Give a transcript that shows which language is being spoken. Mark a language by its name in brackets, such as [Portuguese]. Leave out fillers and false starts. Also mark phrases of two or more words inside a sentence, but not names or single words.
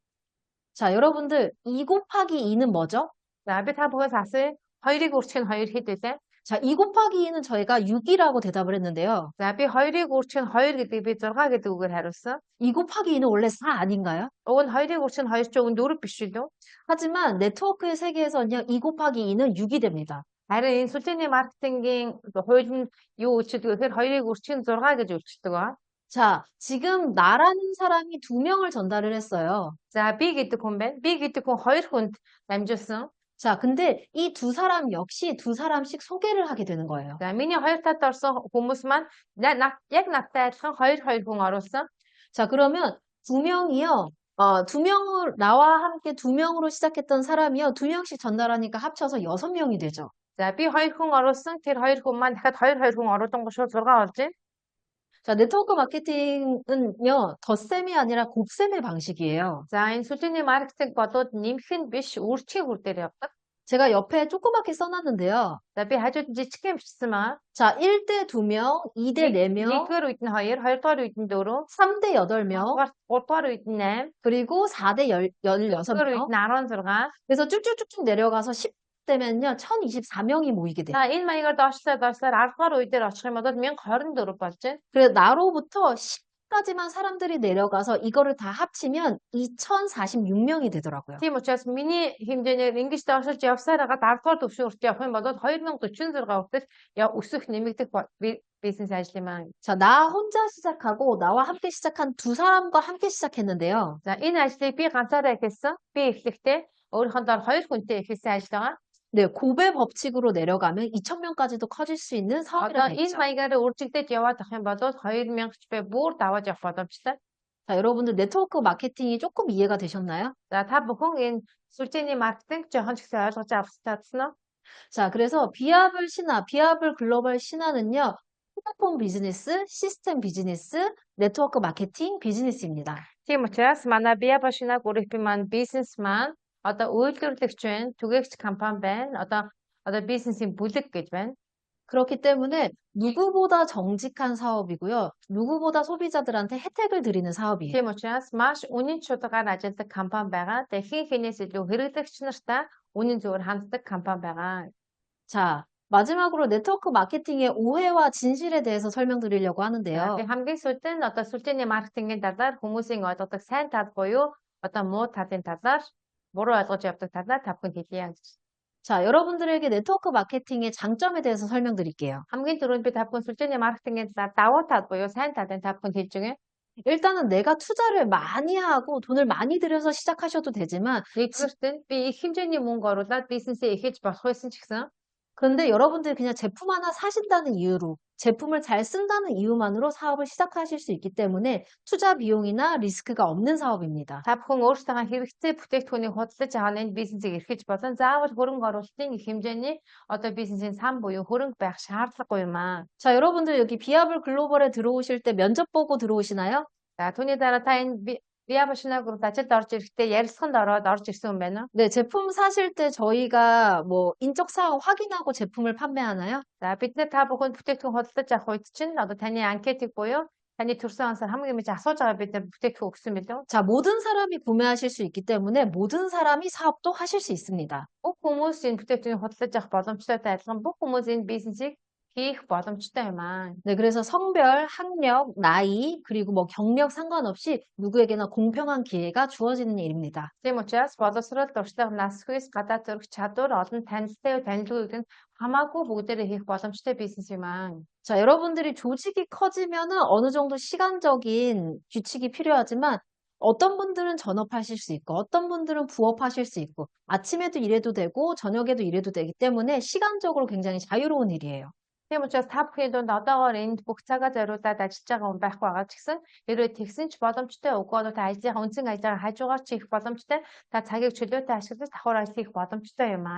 [Korean] 자, 여러분들 2 곱하기 2는 뭐죠? [Mongolian] За би та бүхээс асууя. 2-ыг үржих нь 2 хэд вэ? [Korean] 자, 2 곱하기 2는 저희가 6이라고 대답을 했는데요. [Mongolian] За би 2-ыг үржих нь 2 гэдгийг би 6 гэдэг үгээр хариулсан. [Korean] 2 곱하기 2는 원래 4 아닌가요? [Mongolian] Уг нь 2-ыг үржих нь 2 ч уг нь 4 биш үү? [Korean] 하지만 네트워크의 세계에서는요, 2 곱하기 2는 6이 됩니다. [Mongolian] харин энэ сүлжээний маркетингийн хууль нь юу үйлчилдэг вэ гэхээр 2-ыг үржих нь 6 гэж үйлчилдэг ба. [Korean] 자, 지금 나라는 사람이 2명을 전달을 했어요. [Mongolian] За би гэдэг хүн байна. Би гэдэг хүн 2 хүнд дамжуулсан. [Korean] 자, 근데 이 두 사람 역시 두 사람씩 소개를 하게 되는 거예요. [Mongolian] За миний 2 талд орсон хүмүүс маань яг надтай адилхан 2 хүн оруулсан. [Korean] 자, 그러면 2명이요. 2명을 나와 함께 2명으로 시작했던 사람이요. 2명씩 전달하니까 합쳐서 6명이 되죠. [Mongolian] За би 2 хүн оруулсан. Тэр 2 хүн маань дахиад 2 хүн оруулсан гоо шууд 6 болж байна. [Korean] 자, 네트워크 마케팅은요. 덧셈이 아니라 곱셈의 방식이에요. [Mongolian] За энэ сүлжээний маркетинг бодоод нэмэх нь биш үржихийн хүр дээр явдаг. [Korean] 제가 옆에 조그맣게 써놨는데요. [Mongolian] За би хажууд жижигхэн бичсэн маа. [Korean] 자, 1대 2명, 2대 4명, [Mongolian] 1-р үед нь 2, 2-р үед нь 4, [Korean] 3대 8명, [Mongolian] 3-р үед нь 8, [Korean] 그리고 4대 [Mongolian] 4-р үед [Korean] 16명. [Mongolian] нь 16. [Korean] 그래서 쭉쭉쭉쭉 내려가서 되면요, 1024명이 모이게 돼요. [Mongolian] За энэ маягаар доошлоор 10 дугаар үе дээр очих юм бол 1024 болж байна. [Korean] 그래서 나로부터 10까지만 사람들이 내려가서 이거를 다 합치면 2046명이 되더라고요. [Mongolian] Тийм учраас миний хэмжээгээр ингэж доошилж явсаар хагаад 10 дугаар түвшин хүртэл явах юм бол 2046 хүртэл өсөх нэмэгдэх бизнес ажил юм аа. [Korean] 자, 나 혼자 시작하고 나와 함께 시작한 두 사람과 함께 시작했는데요. [Mongolian] За энэ ажлыг би ганцаараа эхэлсэн. Би эхлэхдээ өөрийнхөө доор 2 хүнтэй эхэлсэн ажил байгаа. [Korean] 네, 고배 법칙으로 내려가면 2,000명까지도 커질 수 있는 [Mongolian] Одоо [Korean] 사업이라고 [Mongolian] энэ [Korean] 했죠. [Mongolian] маягаар үржигдэж яваад ах юм бол 2000 배 бүр даваад явах боломжтой. [Korean] 자, 여러분들 네트워크 마케팅이 조금 이해가 되셨나요? [Mongolian] За та бүхэн энэ сүлжээний маркетинг жоохон ч гэсэн ойлгож авах чадсан уу? [Korean] 자, 그래서 비합을 신화, 비합을 글로벌 신화는요, 플랫폼 비즈니스, 시스템 비즈니스, 네트워크 마케팅 비즈니스입니다. [Mongolian] Тийм учраас манай бие башинаг өөрийнхөө маань бизнес маань одоо үйлдвэрлэгч байна, түгээгч компани байна. Одоо бизнесийн бүлэг гэж байна. [Korean] 그렇기 때문에 누구보다 정직한 사업이고요. 누구보다 소비자들한테 혜택을 드리는 사업이에요. [Mongolian] Тийм учраас маш үнийн чударгаар ажилладаг компани байгаа. Тэгээ хин хинээс илүү хэрэглэгч нартай үнийн зөвөр ханддаг компани байгаа. [Korean] 자, 마지막으로 네트워크 마케팅의 오해와 진실에 대해서 설명드리려고 [Mongolian] За [Korean] 하는데요. [Mongolian] тэгээ хамгийн сүүлд нь одоо сүлжээний маркетингийн талаар хүмүүсийн ойлгодог сайн тал буюу одоо муу талын талаар буруу ойлгож явдаг талаар та бүхэнд хэлье. [Korean] 자, 여러분들에게 네트워크 마케팅의 장점에 대해서 설명드릴게요. [Mongolian] хамгийн түрүүнд би та бүхэн сүлжээний маркетингийн талаар давуу тал буюу сайн талын та бүхэнд хэлж өгье. [Korean] 일단은 내가 투자를 많이 하고 돈을 많이 들여서 시작하셔도 되지만, [Mongolian] Нэгдүгээрт нь би их хэмжээний мөнгө оруулаад бизнесээ эхэлж болох байсан ч гэсэн [Korean] 근데 여러분들이 그냥 제품 하나 사신다는 이유로, 제품을 잘 쓴다는 이유만으로 사업을 시작하실 수 있기 때문에 투자 비용이나 리스크가 없는 사업입니다. [Mongolian] та бүхэн өөрсдөө хэрэгцээ бүтээгдэхүүнийг худалдаж аваад энэ бизнесийг эрхэлж болон заавал хөрөнгө оруулалтын их хэмжээний одоо бизнесийн сан буюу хөрөнгө байх шаардлагагүй юм аа. [Korean] 자, 여러분들 여기 비합을 글로벌에 들어오실 때 면접 보고 들어오시나요? [Mongolian] За түүний дараа та энэ бие башинаа групт ажилд орж ирэхдээ ярилцлаганд ороод орж ирсэн юм байна уу? [Korean] 네, 제품 사실 때 저희가 뭐 인적 사항 확인하고 제품을 판매하나요? [Mongolian] За бид нэр та бүхэнд бүтээгдэхүүн худалдаж авах үед чинь одоо таны анкетыг буюу таны төрсэн ансаар хамгийн мэдээ асууж байгаа бид нэр бүтээгдэхүүн өгсөн билүү? [Korean] 자, 모든 사람이 구매하실 수 있기 때문에 모든 사람이 사업도 하실 수 있습니다. [Mongolian] Бүх хүмүүс энэ бүтээгдэхүүнийг худалдаж авах боломжтойтой адилхан бүх хүмүүс энэ бизнесийг хийх боломжтой юм аа. [Korean] 네, 그래서 성별, 학력, 나이, 그리고 뭐 경력 상관없이 누구에게나 공평한 기회가 주어지는 일입니다. [Mongolian] Тийм учраас боловсрол, дуршлаг, нас хүс, гадаад зөрөх чадвар, олон танилттай танилгууд нь хамаагүй бүгдээрээ хийх боломжтой бизнес юм аа. [Korean] 자, 여러분들이 조직이 커지면은 어느 정도 시간적인 규칙이 필요하지만 어떤 분들은 전업하실 수 있고 어떤 분들은 부업하실 수 있고 아침에도 일해도 되고 저녁에도 일해도 되기 때문에 시간적으로 굉장히 자유로운 일이에요. [Mongolian] Тийм учраас та бүхний дунд одоогоор энд бүх цагаа зориулаад ажиллаж байгаа хүн байх байгаа ч гэсэн хэрвээ тэгсэн ч боломжтой үгүй бол та ажлынхаа үндсэн ажиллагаа хажуугаар ч хийх боломжтой та цагийг чөлөөтэй ашиглаж давхар ажил хийх боломжтой юм аа.